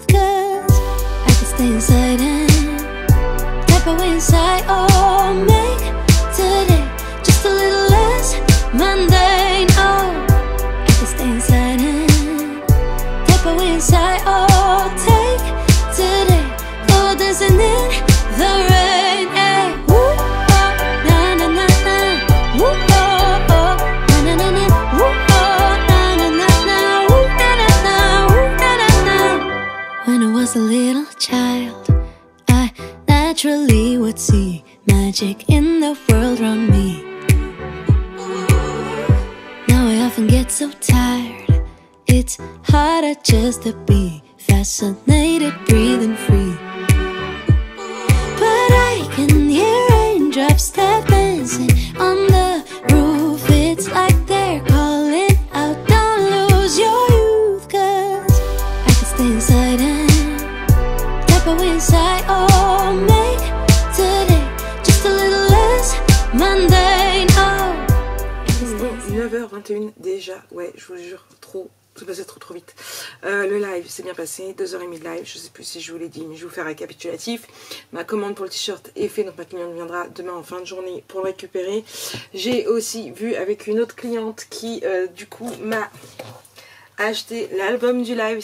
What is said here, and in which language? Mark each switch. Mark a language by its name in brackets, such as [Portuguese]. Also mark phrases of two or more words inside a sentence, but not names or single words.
[English] Cause I can stay inside and tap away inside. Oh, make today just a little less mundane. Oh, I can stay inside and tap away inside. Oh, take today, oh, dancing in the rain. Hey, woo, oh, na na na na, woo, oh, oh, na na na na, woo, oh, na na na na, woo, na na na, woo, na na na. When I was a little child, I naturally would see magic in the world around me. Now I often get so tired, it's harder just to be fascinated, breathing free. But I can hear raindrops tap dancing on the roof. It's like they're calling out, don't lose your youth. Cause I can stay inside and tap away inside. Oh, make today just a little less mundane. Oh, [French] 9h21 déjà, ouais, je vous jure, trop tout passait trop vite. Le live s'est bien passé, 2h30 de live, je sais plus si je vous l'ai dit, mais je vais vous faire un récapitulatif. Ma commande pour le t-shirt est faite, donc ma cliente viendra demain en fin de journée pour le récupérer. J'ai aussi vu avec une autre cliente qui du coup m'a acheté l'album du live.